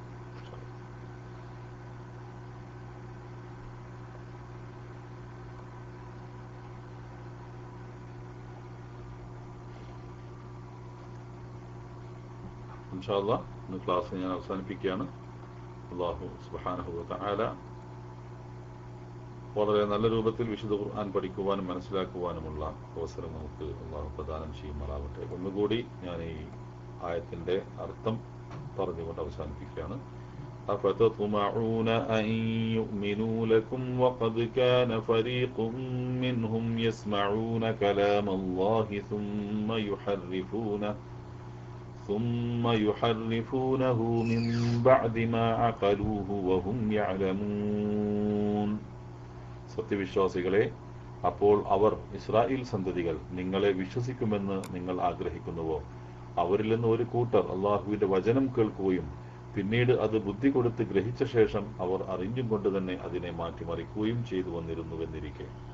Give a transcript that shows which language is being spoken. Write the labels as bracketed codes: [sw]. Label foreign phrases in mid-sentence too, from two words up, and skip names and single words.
[ar] إن شاء الله [ml] ഇന്ന് ക്ലാസ് ഞാൻ അവസാനിപ്പിക്കുകയാണ്. [ar] الله سبحانه وتعالى [ml] വളരെ നല്ല രൂപത്തിൽ വിശുദ്ധ ഖുർആൻ പഠിക്കുവാനും മനസ്സിലാക്കുവാനുമുള്ള അവസരം നമുക്ക് അല്ലാഹു പ്രദാനം ചെയ്യുമാറാവട്ടെ. ഒന്നുകൂടി ഞാൻ ഈ ആയത്തിന്റെ അർത്ഥം പറഞ്ഞുകൊണ്ട് അവസാനിപ്പിക്കുകയാണ്. [ar] أفتطمعون أن يؤمنوا لكم وقد كان فريق منهم يسمعون كلام الله ثم يحرفونه من بعد ما عقلوه وهم يعلمون. [ml] സത്യവിശ്വാസികളെ, അപ്പോൾ അവർ ഇസ്രായേൽ സന്തതികൾ നിങ്ങളെ വിശ്വസിക്കുമെന്ന് നിങ്ങൾ ആഗ്രഹിക്കുന്നുവോ? അവരിൽ നിന്ന് ഒരു കൂട്ടർ അള്ളാഹുവിന്റെ വചനം കേൾക്കുകയും പിന്നീട് അത് ബുദ്ധി കൊടുത്ത് ഗ്രഹിച്ച ശേഷം അവർ അറിഞ്ഞും കൊണ്ട് തന്നെ അതിനെ മാറ്റിമറിക്കുകയും ചെയ്തു വന്നിരുന്നുവെന്നിരിക്കെ.